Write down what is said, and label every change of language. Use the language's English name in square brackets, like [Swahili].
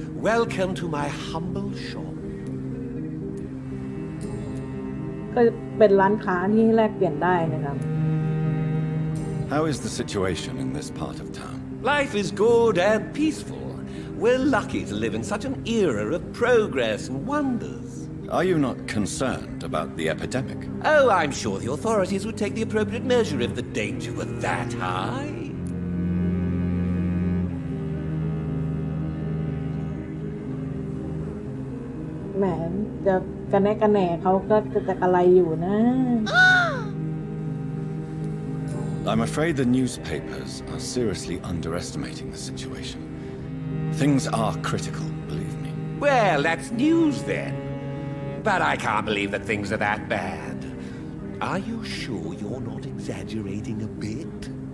[English] Welcome to my humble shop. [Thai] ก็เป็นร้านค้าที่แลกเปลี่ยนได้นะครับ [English] How is the situation in this part of town? Life is good and peaceful. We're lucky to live in such an era of progress and wonders. Are you not concerned about the epidemic? Oh, I'm sure the authorities would take the appropriate measure if the danger were that high. [Thai] แหมจะกระแนะกระแหน่เขาก็จะอะไรอยู่นะ [English] I'm afraid the newspapers are seriously underestimating the situation. Things are critical, believe me. Well, that's news then. But I can't believe that things are that bad. Are you sure you're not exaggerating a bit?